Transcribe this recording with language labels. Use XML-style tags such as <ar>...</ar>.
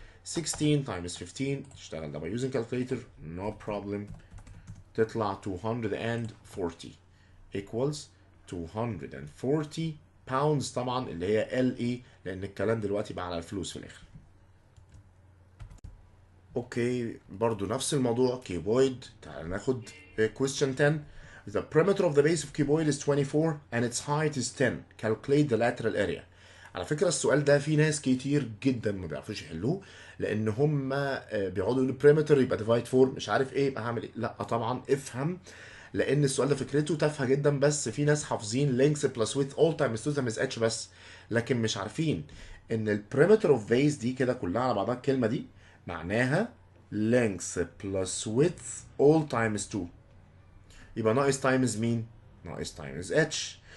<ar>16 times 15 تشتغل ده</ar> <en>by using calculator no problem،</en> <ar>تطلع 240 equals 240 pounds طبعا اللي هي ال اي لان الكلام دلوقتي بقى على الفلوس في الاخر. اوكي برضو نفس الموضوع كيبويد. تعال ناخد question 10.</ar> <en>The perimeter of the base of cuboid is 24 and its height is 10. Calculate the lateral area.</en> <ar>على فكرة السؤال ده في ناس كتير جدا ما بيعرفوش يحلوه لان هم بيقعدوا يقولوا perimeter يبقى divide 4 مش عارف ايه يبقى هعمل ايه. لا طبعا افهم لان السؤال ده فكرته تافهه جدا، بس في ناس حافظين</ar> <en>length plus width all times 2 times h</en> <ar>بس، لكن مش عارفين ان ال</ar> <en>perimeter of base</en> <ar>دي كده كلها على بعضها الكلمه دي معناها</ar> <en>length plus width all times 2،</en> <ar>يبقى ناقص times مين؟ ناقص times h.</ar>